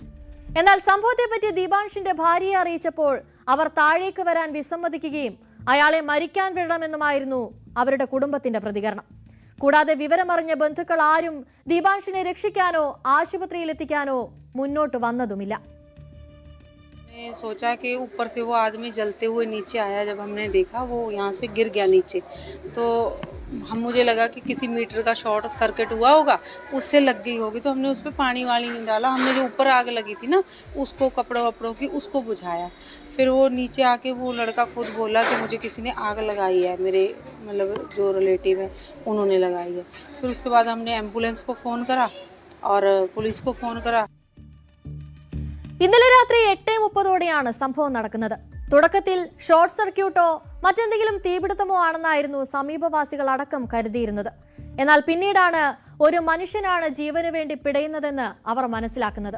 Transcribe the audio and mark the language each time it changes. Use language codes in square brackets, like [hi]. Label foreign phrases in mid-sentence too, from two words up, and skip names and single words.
[ml] എന്നാൽ സംഭവത്തെപ്പറ്റി ദിബാൻഷിന്റെ ഭാര്യയെ അറിയിച്ചപ്പോൾ അവർ താഴേക്ക് വരാൻ വിസമ്മതിക്കുകയും അയാളെ മരിക്കാൻ വിടണമെന്നുമായിരുന്നു അവരുടെ കുടുംബത്തിന്റെ പ്രതികരണം. കൂടാതെ വിവരമറിഞ്ഞ ബന്ധുക്കൾ ആരും ദിബാൻഷിനെ രക്ഷിക്കാനോ ആശുപത്രിയിൽ എത്തിക്കാനോ മുന്നോട്ട് വന്നതുമില്ല. [hi] सोचा कि ऊपर से वो आदमी जलते हुए नीचे आया. जब हमने देखा वो यहाँ से गिर गया नीचे, तो मुझे लगा कि किसी मीटर का [en] short circuit [hi] हुआ होगा, उससे लग गई होगी. तो हमने उस पर पानी वाली नहीं डाला. हमने जो ऊपर आग लगी थी ना, उसको कपड़ों वपड़ों की उसको बुझाया. फिर वो नीचे आके वो लड़का खुद बोला कि मुझे किसी ने आग लगाई है, मेरे मतलब जो रिलेटिव है उन्होंने लगाई है. फिर उसके बाद हमने एम्बुलेंस को फ़ोन करा और पुलिस को फ़ोन करा. [ml] ഇന്നലെ രാത്രി 8:30 സംഭവം നടക്കുന്നത്. തുടക്കത്തിൽ [en] short circuit [ml] മറ്റെന്തെങ്കിലും തീപിടുത്തമോ ആണെന്നായിരുന്നു സമീപവാസികൾ അടക്കം കരുതിയിരുന്നത്. എന്നാൽ പിന്നീടാണ് ഒരു മനുഷ്യനാണ് ജീവന് വേണ്ടി പിടയുന്നതെന്ന് അവർ മനസ്സിലാക്കുന്നത്.